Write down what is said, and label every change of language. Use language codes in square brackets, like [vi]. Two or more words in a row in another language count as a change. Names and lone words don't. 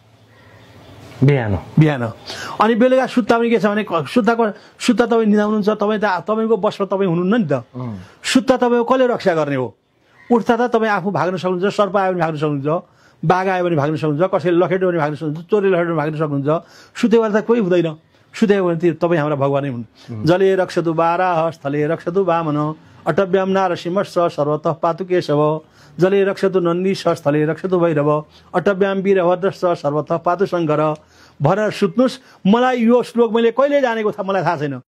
[ne] बिहान अनि बेलुका सुत्ता पनि के छ भने सुत्ता तपाईँ निदाउनुहुन्छ तपाईँको बसमा तपाईँ हुनुहुन्न नि त सुत्ता तपाईँको कसले रक्षा गर्ने हो उठ्दा त तपाईँ आफू भाग्न सक्नुहुन्छ सर्प आयो भने भाग्न सक्नुहुन्छ बाघ आयो भने भाग्न सक्नुहुन्छ कसैले लखेट्यो भने भाग्न सक्नुहुन्छ चोरले लखेट्यो भने भाग्न सक्नुहुन्छ सुतेको त कोही हुँदैन सुतेको भने तपाईँ हाम्रा भगवानै हुन् [sa] जले रक्षतु बाराह स्थले रक्षतु वामन अटव्याम नारसिंहश्च सर्वतः पातु केशव जले रक्षतु नन्दीश स्थले रक्षतु भैरव अटव्याम वीरभद्रश्च सर्वतः पातु शङ्कर [ne] भनेर सुत्नुहोस् मलाई यो श्लोक मैले कहिले जानेको मलाई थाहा छैन